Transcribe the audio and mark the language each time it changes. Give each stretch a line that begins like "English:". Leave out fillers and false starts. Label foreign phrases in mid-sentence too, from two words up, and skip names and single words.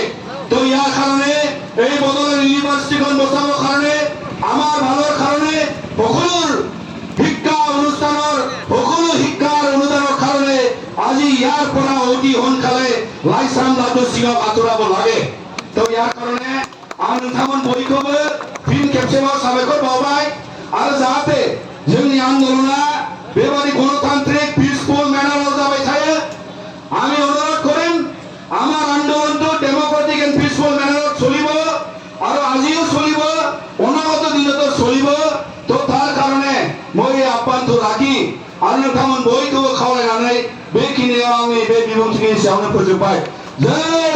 Assamese: তো ইয়াৰ কাৰণে এই বড়োলেণ্ড ইউনিভাৰ্চিটিখন বচাবৰ কাৰণে, আমাৰ ভালৰ কাৰণে, সকলোৰ শিক্ষা অনুষ্ঠানৰ সকলো শিক্ষাৰ অনুদানৰ কাৰণে আজি ইয়াৰ পৰা অতি সোনকালে লাইচাম লাডু সিঙক আঁতৰাব লাগে। তো ইয়াৰ কাৰণে
Bodo: आं नोंथांमोन बयखौबो फिन खेबसेबाव साबायखर बावबाय, आरो जाहाथे जोंनि आन्दोलना बेबादि गणतान्त्रिक
English: peaceful manner
Bodo: जाबाय थायो।
Assamese: আমি অনুরোধ করেন আমার আন্দোলনটো
English: democratic and peaceful
Assamese: মেনারত চলিব, আৰু আজিও চলিব, অনাগত দিনতো চলিব। তো তাৰ কাৰণে মই এই আহ্বানটো ৰাখি আৰু
Bodo: নोंथांमोन बयखौबो खावलायनानै बेखिनियाव आंनि बे बिबुंथिनि सायावनो फोजोबबाय।